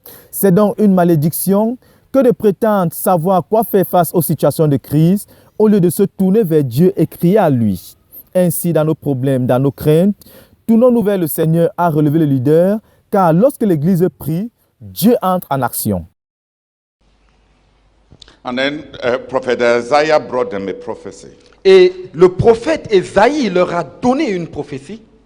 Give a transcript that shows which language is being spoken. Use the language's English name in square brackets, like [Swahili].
[French] C'est donc une malédiction que de prétendre savoir quoi faire face aux situations de crise au lieu de se tourner vers Dieu et crier à lui. Ainsi, dans nos problèmes, dans nos craintes, tournons-nous vers le Seigneur, a relevé le leader, car lorsque l'Église prie, Dieu entre en action. [English] And then Prophet Isaiah brought them a prophecy. [French] Et le prophète Ésaïe leur a donné une prophétie.